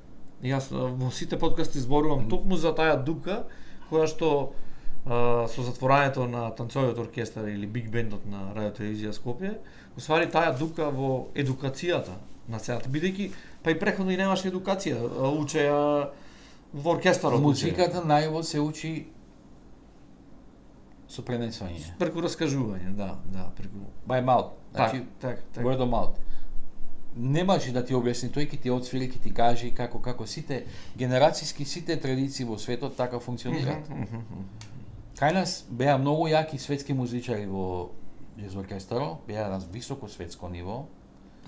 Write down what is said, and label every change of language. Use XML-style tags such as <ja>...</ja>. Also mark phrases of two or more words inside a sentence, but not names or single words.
<mk>Јас во сите подкасти зборувам токму за таа дупка која што со затворањето на танцовиот оркестар или биг бендот на Радио Телевизија Скопје, уствари таа дупка во едукацијата на сцената, бидејќи па и преходно и немаше едукација, учеа во оркестарот. Музиката најво се учи со пренесување. Преку раскажување, да, преку</mk> <en>by mouth. Значи,</en> <mk>так.</mk> <en>Word of mouth.</en> <mk>Не може да ти објасни, тој ќе ти отсвири, ќе ти каже како сите генерацијски сите традиции во светот така функционираат. Кај нас беа многу јаки светски музичари во джез оркестарот, беа на високо светско ниво.</mk>